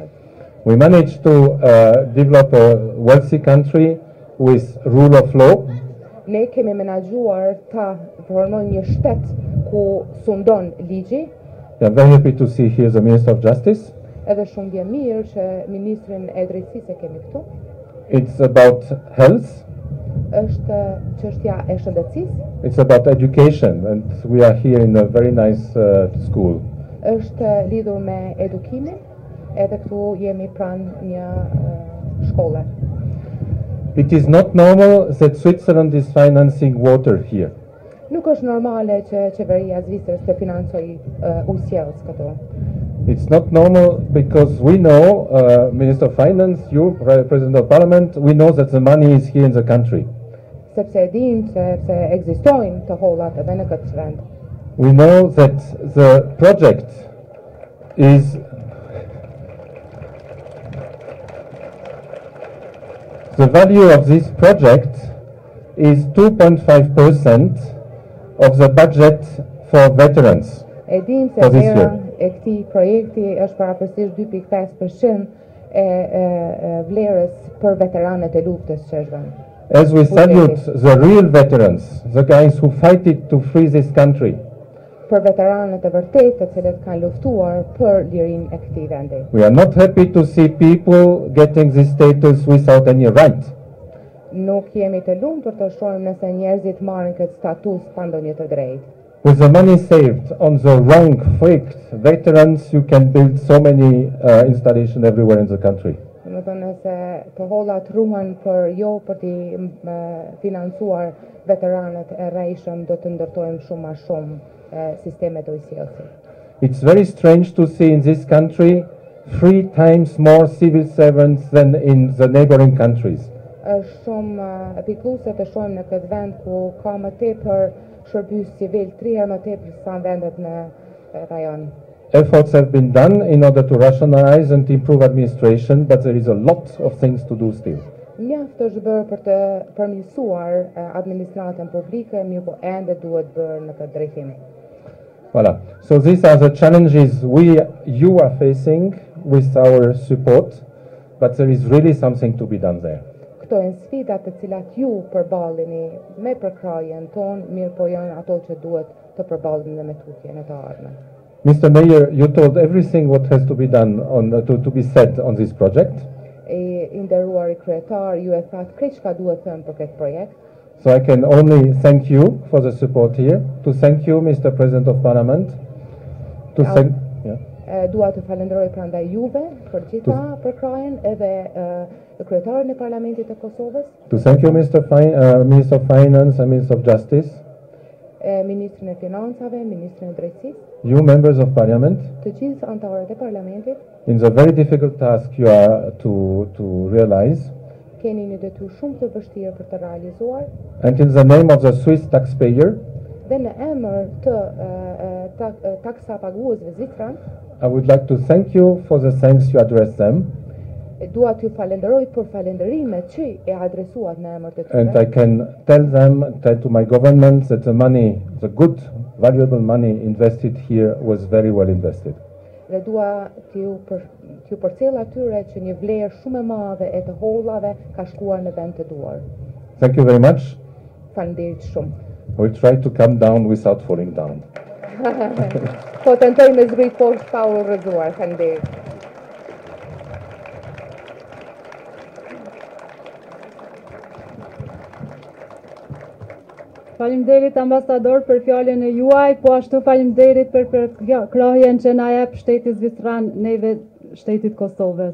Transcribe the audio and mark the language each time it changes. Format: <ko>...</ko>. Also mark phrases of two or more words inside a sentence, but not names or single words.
<en>We managed to develop a wealthy country with rule of law.</en> <sq>Ne kemi menaxhuar ta formojmë një shtet ku sundon ligji.</sq> <en>We are very happy to see here the Minister of Justice.</en> <sq>Edhe shumë vjen mirë që ministrin e drejtësisë e kemi këtu.</sq> <en>It's about health.</en> <sq>Është çështja e shëndetësisë.</sq> <en>It's about education, and we are here in a very nice school.</en> <sq>Është lidhur me edukimin, edhe këtu jemi pranë një shkolle.</sq> <en>It is not normal that Switzerland is financing water here.</en> <sq>Nuk është normale që qeveria e Zvicrës të financojë ujësjellës këtu.</sq> <en>It's not normal because we know, Minister of Finance, you, President of Parliament, we know that the money is here in the country.</en> <sq>Sepse e dim se ekzistojnë të hollat edhe në këtë vend.</sq> <en>We know that the project is the value of this project is 2.5% of the budget for veterans.</en> <sq>E dim se vlera e këtij projekti është parapërsisht 2.5% e vlerës për veteranët e luftës që është vënë.</sq> <en>As we salute the real veterans, the guys who fight it to free this country.</en> <sq>Për veteranët e vërtetë të cilët kanë luftuar për lirinë e këtij vendi.</sq> <en>We are not happy to see people getting this status without any right.</en> <sq>Nuk jemi të lumtur të shohim nëse njerëzit marrin këtë status pa ndonjë të drejtë.</sq> <en>With the money saved on the wrong faked veterans, you can build so many installations everywhere in the country.</en> <sq>Do të thonë se të hollat ruhen për të financuar veteranët e rrejshëm, do të ndërtojmë shumë më shumë sisteme të ujësjellësit.</sq> <en>It's very strange to see in this country 3 times more civil servants than in the neighboring countries.</en> <sq>Është shumë pikëlluese të shohim në këtë vend ku ka më tepër shërbys civil 3 herë më tepër se në vendet në rajon.</sq> <en>Efforts have been done in order to rationalize and improve administration, but there is a lot of things to do still.</en> <sq>Mjaft është bërë për të përmirësuar administratën publike, mirë po ende duhet bërë në këtë drejtim.</sq> <en>Voilà. So these are the challenges you are facing with our support, but there is really something to be done there.</en> <sq>Këto janë sfidat të cilat ju përballeni me përkrahjen tonë, mirë po janë ato që duhet të përballeni me tutje në të ardhmen.</sq> <en>Mr. Mayor, you told everything what has to be done to be said on this project.</en> <sq>I nderuari kryetar, ju e thatë krejt çka duhet thënë për këtë projekt.</sq> <en>So I can only thank you for the support here, to thank you, Mr. President of Parliament,</en> <sq>Dua të falenderoj prandaj juve për gjitha përkrajen edhe kryetarin e Parlamentit të Kosovës.</sq> <en>To thank you, Minister of Finance and Minister of Justice.</en> <sq>Ministrin e Financave, Ministrin e Drejtësisë.</sq> <en>You members of Parliament.</en> <sq>Të gjithë anëtarët e Parlamentit.</sq> <en>In the very difficult task you are to realize.</en> <sq>Keni një detyrë shumë të vështirë për të realizuar.</sq> <en>And in the name of the Swiss taxpayer.</en> <sq>Dhe në emër të taksapaguesve zvicran.</sq> <en>I would like to thank you for the thanks you address them.</en> <sq>Dua t'ju falenderoj për falenderimet që e adresuat në emër të tyre.</sq> <en>And I can tell to my government that the money, the good, valuable money invested here was very well invested.</en> <sq>Dhe dua t'ju përcjell atyre që një vlerë shumë e madhe e të hollave ka shkuar në vend të duar.</sq> <en>Thank you very much.</en> <sq>Faleminderit shumë.</sq> <en>We'll try to come down without falling down.</en> <sq>Po tentoj me zbrit poshtë pa u rrëzuar. Faleminderit. Faleminderit ambasador për fjalën e juaj, po ashtu faleminderit për përkrahjen që na jep shteti zvicran neve shtetit Kosovës.</sq>